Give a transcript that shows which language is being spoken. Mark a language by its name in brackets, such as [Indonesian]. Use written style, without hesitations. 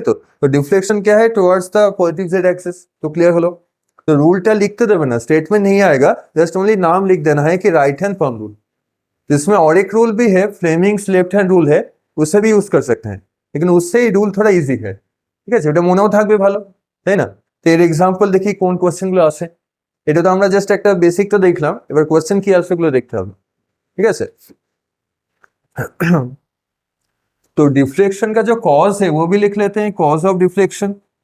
[Hindi] तो डिफ्लेक्शन क्या है, towards the positive Z axis, तो क्लियर हलो। तो रूलटा लिखते देवे ना, स्टेटमेंट नहीं आएगा, जस्ट ओनली नाम लिख देना है कि राइट हैंड पाम रूल। इसमें और एक रूल भी है, फ्लेमिंग्स लेफ्ट हैंड रूल है, उसे भी यूज कर सकते हैं, लेकिन उससे रूल थोड़ा इजी है, [Bangla] ঠিক আছে, ওটা মনেও থাকবে ভালো, তাই না। তো এর এক্সাম্পল দেখি কোন কোশ্চেনগুলো আসে, এটা তো আমরা জাস্ট একটা বেসিকটা দেখলাম, এবার কোশ্চেন কি আসে গুলো দেখতে হবে, ঠিক আছে। [Hindi] तो डिफ्लेक्शन का जो कॉज है वो भी लिख लेते हैं, कॉज ऑफ डिफ्लेक्शन।